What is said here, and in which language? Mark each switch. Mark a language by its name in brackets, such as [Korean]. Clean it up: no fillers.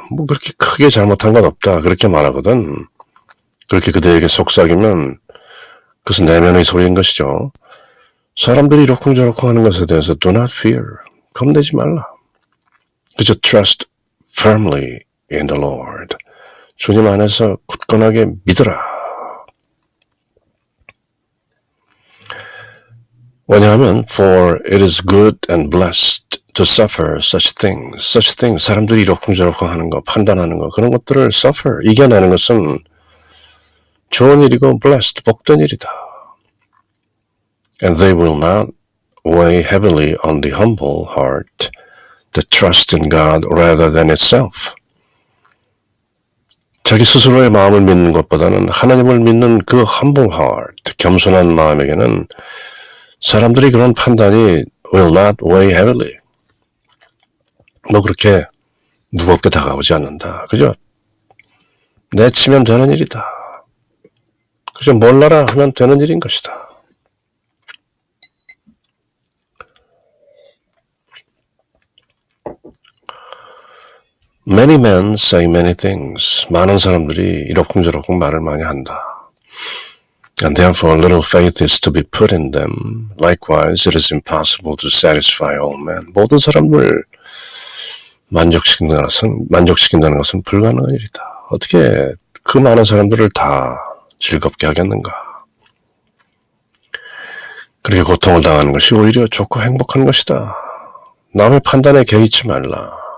[Korean] 뭐 그렇게 크게 잘못한 건 없다. 그렇게 말하거든. 그렇게 그대에게 속삭이면 그것은 내면의 소리인 것이죠. 사람들이 이러쿵저러쿵 하는 것에 대해서 [English] do not fear. [Korean] 겁내지 말라. 그저 [English] trust firmly in the Lord. [Korean] 주님 안에서 굳건하게 믿으라. 왜냐하면 [English] for it is good and blessed to suffer such things. [Korean] 사람들이 이러쿵저러쿵 하는 거, 판단하는 거, 그런 것들을 suffer, 이겨내는 것은 좋은 일이고 blessed, 복된 일이다. [English] And they will not weigh heavily on the humble heart that trusts in God rather than itself. [Korean] 자기 스스로의 마음을 믿는 것보다는 하나님을 믿는 그 [English] humble heart, [Korean] 겸손한 마음에게는 사람들이 그런 판단이 [English] will not weigh heavily. [Korean] 너 그렇게 무겁게 다가오지 않는다. 그죠? 내치면 되는 일이다. 그죠? 몰라라 하면 되는 일인 것이다. [English] Many men say many things. [Korean] 많은 사람들이 이러쿵저러쿵 말을 많이 한다. [English] And therefore little faith is to be put in them. Likewise, it is impossible to satisfy all men. [Korean] 모든 사람을 만족시킨다는 것은 불가능한 일이다. 어떻게 그 많은 사람들을 다 즐겁게 하겠는가? 그렇게 고통을 당하는 것이 오히려 좋고 행복한 것이다. 남의 판단에 개의치 말라.